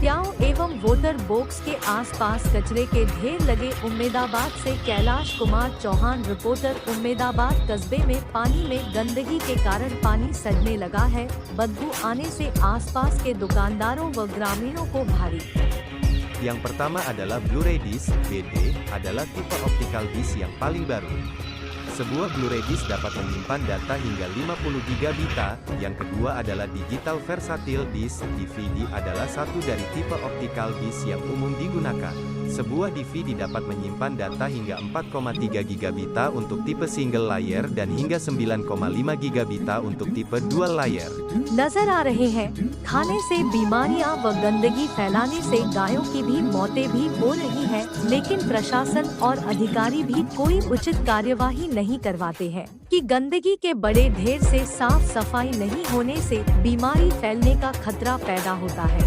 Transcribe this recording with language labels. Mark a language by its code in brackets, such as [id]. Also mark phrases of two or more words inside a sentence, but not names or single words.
[hi] प्याऊ एवं वोटर बॉक्स के आसपास कचरे के ढेर लगे। उम्मेदाबाद से कैलाश कुमार चौहान रिपोर्टर। उम्मेदाबाद कस्बे में पानी में गंदगी के कारण पानी सड़ने लगा है। बदबू आने से आसपास के दुकानदारों व ग्रामीणों को भारी। [id] Yang pertama adalah Blu-ray Disc BD adalah tipe [en] optical disc [id] yang paling baru. Sebuah Blu-ray Disc dapat menyimpan data hingga 50 GB. Yang kedua adalah Digital Versatile Disc DVD adalah satu dari tipe [en] optical disc [id] yang umum digunakan. Sebuah DVD dapat menyimpan data hingga 4,3 GB untuk tipe [en] single layer [id] dan hingga 9,5 GB untuk tipe [en] dual layer. [hi] नजर आ रहे हैं खाने से बीमारियां व गंदगी फैलाने से गायों की भी मौतें भी हो रही हैं, लेकिन प्रशासन और अधिकारी भी कोई उचित कार्यवाही नहीं करवाते हैं कि गंदगी के बड़े ढेर से साफ सफाई नहीं होने से बीमारी फैलने का खतरा पैदा होता है।